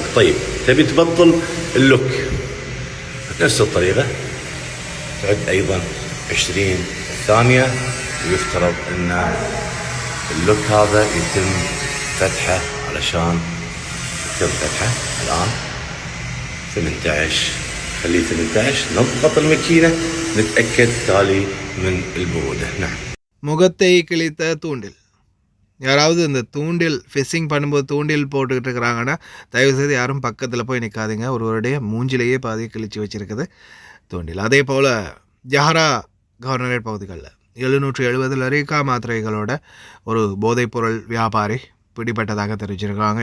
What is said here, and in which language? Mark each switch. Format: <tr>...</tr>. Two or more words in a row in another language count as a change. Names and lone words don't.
<ar>طيب تبي تبطل اللوك بنفس الطريقه تعد ايضا 20 ثانيه ويفترض ان اللوك هذا يتم فتحه علشان يتم فتحه. الان 18 خليه 18. نضغط الماكينه نتاكد تالي من البروده. نعم.</ar> <ta>முகத்தை கிழித்த தூண்டில். யாராவது இந்த தூண்டில் ஃபிஷிங் பண்ணும்போது தூண்டில் போட்டுக்கிட்டு இருக்கிறாங்கன்னா தயவுசெய்து யாரும் பக்கத்தில் போய் நிற்காதீங்க. ஒருவருடைய மூஞ்சிலேயே பாதி கிழிச்சு வச்சுருக்குது தூண்டில். அதே போல் ஜஹரா கவர்னரேட் பகுதிகளில் 770 லரிகா மாத்திரைகளோட ஒரு போதைப்பொருள் வியாபாரி பிடிபட்டதாக தெரிவிச்சிருக்காங்க.</ta>